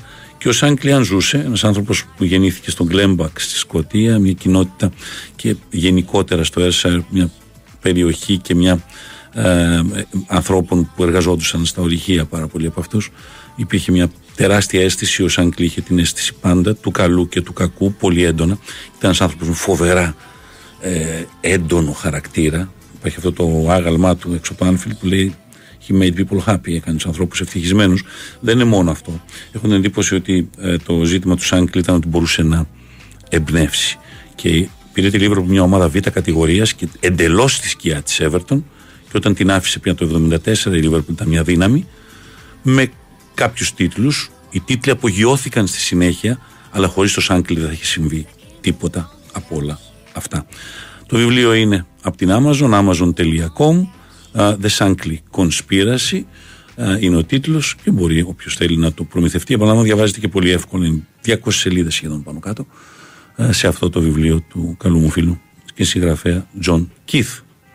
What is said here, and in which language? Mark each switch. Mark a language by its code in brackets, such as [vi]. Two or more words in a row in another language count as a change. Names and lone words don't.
[el] Και ο Σάνκλι, αν ζούσε, ένας άνθρωπος που γεννήθηκε στον Γκλέμπακ στη Σκωτία, μια κοινότητα και γενικότερα στο Ayrshire, μια περιοχή και μια ανθρώπων που εργαζόντουσαν στα ορυχεία, πάρα πολλοί από αυτούς, υπήρχε μια τεράστια αίσθηση. Ο Σάνκλι είχε την αίσθηση πάντα του καλού και του κακού πολύ έντονα. Ήταν ένας άνθρωπος με φοβερά έντονο χαρακτήρα. Υπάρχει αυτό το άγαλμά του έξω από το Anfield που λέει [en] He made people happy, [el] έκανε τους ανθρώπους ευτυχισμένους. Δεν είναι μόνο αυτό. Έχω την εντύπωση ότι το ζήτημα του Σάνκλι ήταν ότι μπορούσε να εμπνεύσει. Και πήρε τη Λίβερπουλ, μια ομάδα β' κατηγορίας και εντελώς στη σκιά της Everton, και όταν την άφησε πια το 1974, η Λίβερπουλ ήταν μια δύναμη με κάποιους τίτλους. Οι τίτλοι απογειώθηκαν στη συνέχεια, αλλά χωρίς το Σάνκλι δεν θα είχε συμβεί τίποτα από όλα αυτά. Το βιβλίο είναι από την amazon.com. The Sánklι Conspiracy είναι ο τίτλος και μπορεί όποιος θέλει να το προμηθευτεί. Επαναλαμβάνω, διαβάζεται και πολύ εύκολα, είναι 200 σελίδες σχεδόν πάνω κάτω, σε αυτό το βιβλίο του καλού μου φίλου και συγγραφέα Τζον Κιθ.